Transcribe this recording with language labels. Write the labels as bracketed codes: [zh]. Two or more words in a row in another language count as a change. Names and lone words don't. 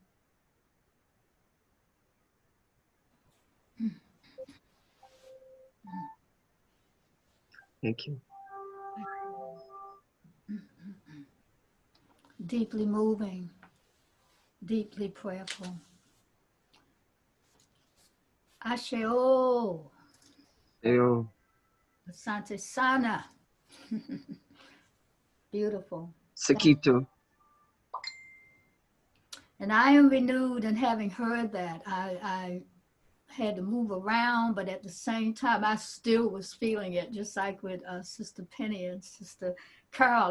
[en] Thank you. Deeply moving, deeply prayerful. Asheo. Ayo. [sw] Asante Sana. [en] Beautiful. Sakito. And I am renewed, and having heard that, I had to move around, but at the same time, I still was feeling it, just like with Sister Penny and Sister Carol.